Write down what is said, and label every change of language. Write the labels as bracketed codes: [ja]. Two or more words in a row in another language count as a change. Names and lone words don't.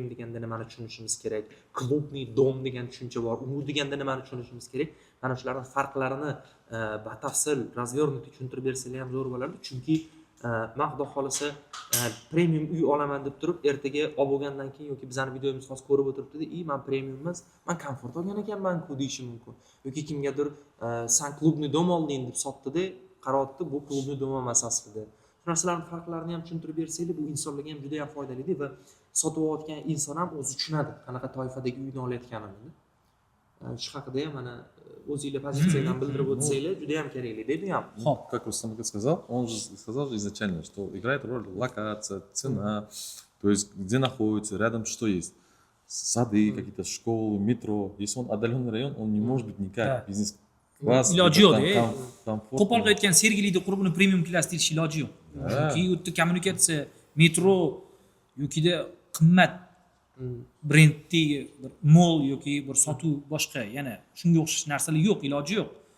[uz] deganda nimani tushunishimiz kerak, [ru] клубный дом [uz] degan tushuncha bor, u deganda nimani tushunishimiz kerak, mana shularning farqlarini batafsil razвернутый tushuntirib bersanglar ham zo'r bo'lardi, chunki men xudo xolisa premium uy olaman deb turib ertaga olib bo'lgandan keyin yoki bizani videomizni hozir ko'rib o'tiribdi-da, men premium emas, men komfort olgan ekanman-ku deyishi mumkin, yoki kimgadir san [ru] клубный дом [uz] olding deb sotdi-da, qarordi bu [ru] клубный дом [uz] emas aslida. Shu narsalarning farqlarini ham tushuntirib bersanglar, bu insonlarga ham juda ham foydali va sotib olayotgan inson ham o'zi tushunadi qanaqa toifadagi uyni olayotganini. Shu haqida ham mana o'zingizlar pozitsiyadan bildirib o'tsanglar juda ham kerakli deydi ham. [ru] Как Рустам сказал, он же сказал изначально, что играет роль локация, цена, то есть где находится, рядом что есть. Сады, какие-то школы, метро. Если он отдаленный район, он не может быть никак бизнес. [uz] Iloji yo'q-da. Qo'pol qilayotgan Sergelida qurib uni premium klass deish iloji yo'q. Chunki u yerda kommunikatsiya, metro yokida qimmat brenddagi bir mol yoki bir sotuv boshqa yana shunga o'xshash narsalar yo'q, iloji yo'q.